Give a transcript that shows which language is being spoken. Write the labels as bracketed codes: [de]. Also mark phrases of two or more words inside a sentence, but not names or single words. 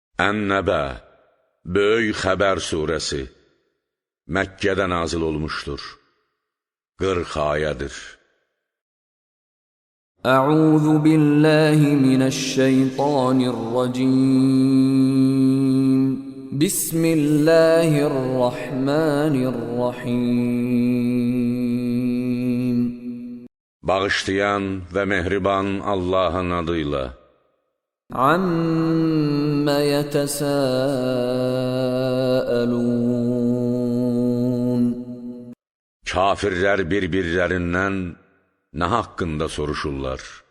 [az] Ən-Nəbə, Böyük Xəbər surəsi Məkkədə nazil olmuşdur. 40 ayədir. [ar] أعوذ بالله من الشيطان الرجيم. بسم الله الرحمن الرحيم. [az] Bağışlayan və mehriban Allahın adıyla. [ar] عم يتساءلون. [az] Kafirlər bir-birlərindən nə haqqında soruşurlar?